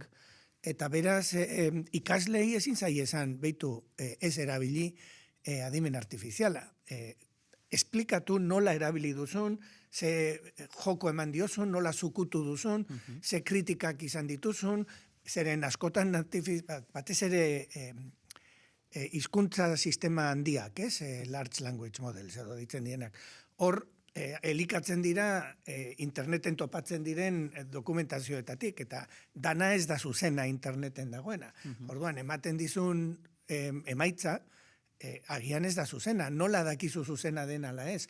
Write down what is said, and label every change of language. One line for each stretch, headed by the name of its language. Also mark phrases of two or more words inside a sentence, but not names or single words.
Basque: Eta beraz, ikaslei ezin zaie esan, beitu, ez erabili adimen artifiziala. Esplikatu nola erabili duzun, ze joko eman diozun, nola zukutu duzun, ze kritikak izan dituzun, zeren askotan batez ere hizkuntza sistema handiak,
English: large language models,
Basque: edo ditzen dienak. Hor, elikatzen dira interneten topatzen diren dokumentazioetatik, eta dana ez da zuzena interneten dagoena. Orduan, ematen dizun emaitza, agian ez da zuzena, nola dakizu zuzena den ala ez.